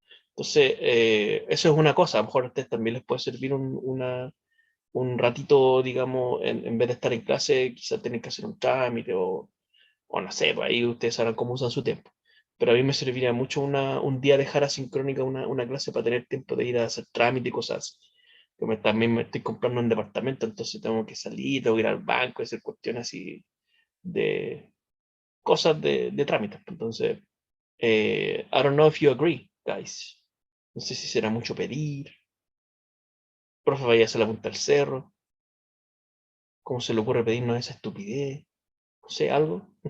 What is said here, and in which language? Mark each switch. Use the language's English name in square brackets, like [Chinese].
[Spanish] Entonces, eso es una cosa, a lo mejor a ustedes también les puede servir un ratito, digamos, en vez de estar en clase, quizás tienen que hacer un trámite o no sé, pues ahí ustedes sabrán cómo usan su tiempo. Pero a mí me serviría mucho un día dejar asincrónica una clase para tener tiempo de ir a hacer trámite y cosas así. También me estoy comprando un departamento, entonces tengo que salir, tengo que ir al banco, hacer cuestiones así de cosas de trámites. [English] Entonces, I don't know if you agree, guys. [Spanish] No sé si será mucho pedir. Profe, vaya a hacer la punta del cerro. ¿Cómo se le ocurre pedirnos esa estupidez? No sé, algo.